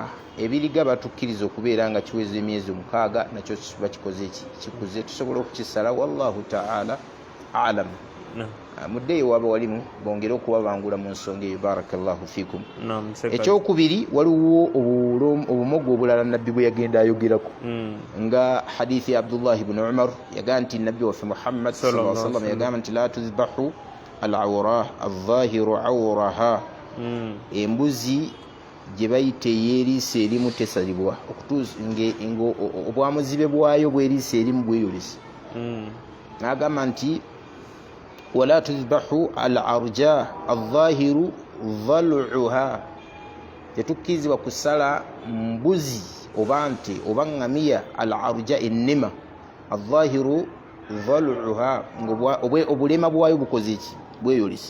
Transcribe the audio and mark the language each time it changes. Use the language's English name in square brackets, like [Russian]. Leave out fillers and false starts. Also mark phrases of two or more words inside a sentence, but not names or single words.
[Ganda] Ebiriga batukkiriza okubeera nga kiweza emyezi 6 nakyo bakikoze kikuze tusobola okukisala [Arabic] والله تعالى أعلم. [Ganda] Muddeeyo waba walimu bongere okubabangula mu nsonga eyo [Arabic] بارك الله فيكم. [Ganda] Ekyokubiri waliwo obumogo obulala nabbi bwe yagenda ayogerako nga hadithi ya Abdullah ibn Umar yaga nti nabbi waffe Muhammad [Arabic] صلى الله عليه وسلم [Ganda] yagamba nti [Arabic] لا تذبح العوراء الظاهر عورها, [Ganda] embuzi gye bayita ey'eriisa erimu tesalibwa okutuusa obwamuzibe bwayo bw'eriisa erimu bweyolesa. N'agamba nti [Arabic] ولا تذبح العرجاء الظاهر ظلعها, [Ganda] tetukkirizibwa kusala mbuzi oba nte oba ngamiya al-arja ennema [Arabic] الظاهر ظلعها [Ganda] obulema bwayo bukoze ki bweyolesa.